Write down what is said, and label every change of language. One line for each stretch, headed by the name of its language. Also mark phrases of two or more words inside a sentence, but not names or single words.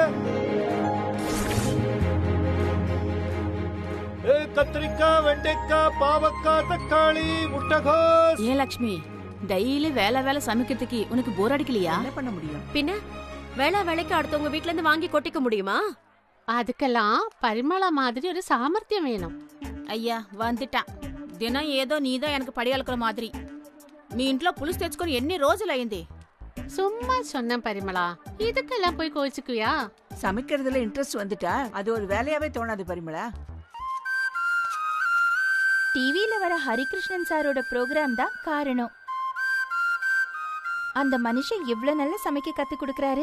Tamil: கத்திரிக்காய் வெண்டைக்காய் பாவக்காய் தக்காளி முட்டைகோஸ். ஏன் லட்சுமி, டெய்லி வேலை சமைக்கிறதுக்கு உனக்கு போர் அடிக்கலையா? என்ன பண்ண முடியும்? பின்ன வேலைக்கு அடுத்தவங்க வீட்ல இருந்து வாங்கி கொட்டிக்க முடியுமா? அதுக்கெல்லாம் பரிமளா மாதிரி ஒரு சாமர்த்தியம் வேணும். ஐயா வந்துட்டான். தினம் ஏதோ நீதான் எனக்கு படியாளுக்கிற மாதிரி.
Telugu: మీ ఇంట్లో పులుసు తెచ్చుకొని ఎన్ని రోజులైంది?
Tamil: சும்மா சொன்னேன் பரிமளா, இதுக்கெல்லாம் போய் கோச்சுக்குவியா? சமைக்கிறதுல இன்ட்ரெஸ்ட் வந்துட்டா அது ஒரு வேலையாவே தோணாது பரிமளா. டிவில வர ஹரிகிருஷ்ணன் சாரோட ப்ரோக்ராம் தான் காரணம். அந்த மனுஷன் எவ்வளவு நல்ல சமைக்க கத்து கொடுக்கறாரு